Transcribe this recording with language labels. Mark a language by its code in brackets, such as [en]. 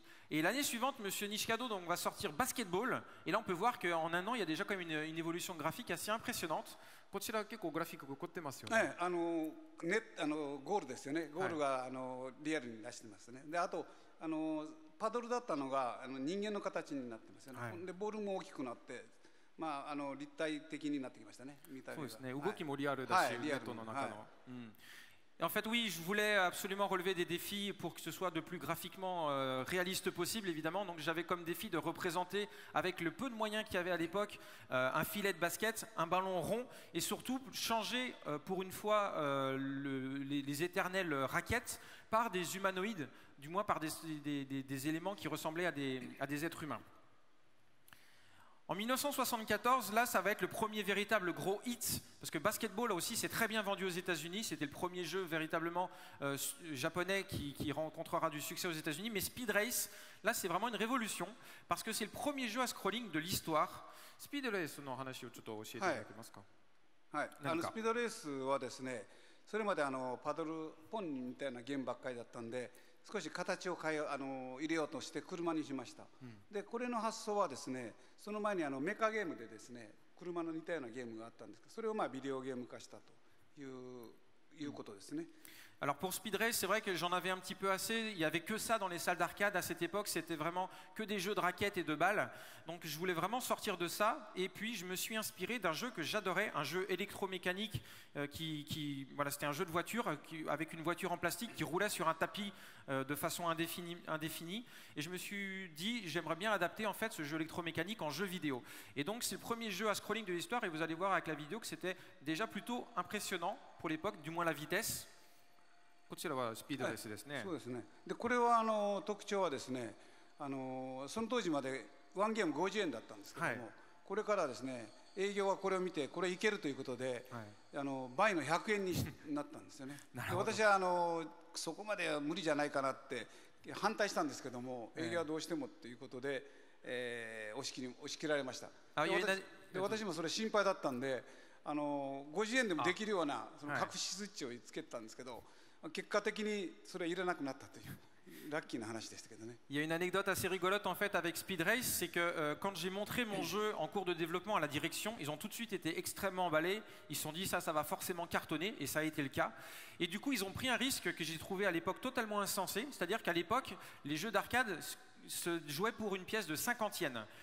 [fr] Et l'année suivante, Monsieur Nishikado donc, va sortir Basketball. Et là, on peut voir qu'en un an, il y a déjà quand même une évolution graphique assez impressionnante. [ja] こちら結構グラフィックが凝ってますよね。ゴールですよね。ゴールがリアルに出してますね。で、あとパドルだったのが人間の形になってますよね。で、ボールも大きくなって、立体的になってきましたね。そうですね。動きもリアルだし、ネットの中の。 [fr] Et en fait, oui, je voulais absolument relever des défis pour que ce soit le plus graphiquement réaliste possible, évidemment. Donc j'avais comme défi de représenter, avec le peu de moyens qu'il y avait à l'époque, un filet de basket, un ballon rond, et surtout changer pour une fois les éternelles raquettes par des humanoïdes, du moins par des éléments qui ressemblaient à des êtres humains. En 1974, là, ça va être le premier véritable gros hit, parce que Basketball, là aussi, c'est très bien vendu aux États-Unis. C'était le premier jeu véritablement japonais qui rencontrera du succès aux États-Unis. Mais Speed Race, là, c'est vraiment une révolution, parce que c'est le premier jeu à scrolling de l'histoire. [ja] Speed Race の話をちょっと教えていただけますか。はい、スピードレースはですね、それまでパドルポンみたいなゲームばっかりだったんで、少し形を入れようとして車にしました。で、これの発想はですね、その前にメカゲームでですね、車の似たようなゲームがあったんですけど、それをビデオゲーム化したということですね。 [fr] Alors pour Speed Race, c'est vrai que j'en avais un petit peu assez. Il n'y avait que ça dans les salles d'arcade à cette époque. C'était vraiment que des jeux de raquettes et de balles. Donc je voulais vraiment sortir de ça. Et puis je me suis inspiré d'un jeu que j'adorais, un jeu électromécanique voilà, c'était un jeu de voiture avec une voiture en plastique qui roulait sur un tapis de façon indéfinie. Et je me suis dit, j'aimerais bien adapter en fait ce jeu électromécanique en jeu vidéo. Et donc c'est le premier jeu à scrolling de l'histoire. Et vous allez voir avec la vidéo que c'était déjà plutôt impressionnant pour l'époque, du moins la vitesse. [ja] こちらはスピードレースですね。そうですね。で、これは特徴はですね、その当時までワンゲーム50円だったんですけども、これからですね、営業はこれを見てこれいけるということで、倍の100円になったんですよね。で、私はそこまでは無理じゃないかなって反対したんですけども、営業はどうしてもということで、押し切られました。で、私もそれ心配だったんで、50円でもできるようなその隠しスイッチをつけてたんですけど。結果的にそれはいらなくなったというラッキーな話でしたけどね。 [fr] Il y a une anecdote assez rigolote en fait avec Speed Race, c'est que quand j'ai montré mon jeu en cours de développement à la direction, ils ont tout de suite été extrêmement emballés. Ils se sont dit ça va forcément cartonner et ça a été le cas. Et du coup ils ont pris un risque que j'ai trouvé à l'époque totalement insensé, c'est-à-dire qu'à l'époque les jeux d'arcade se jouaient pour une pièce de 50 yens.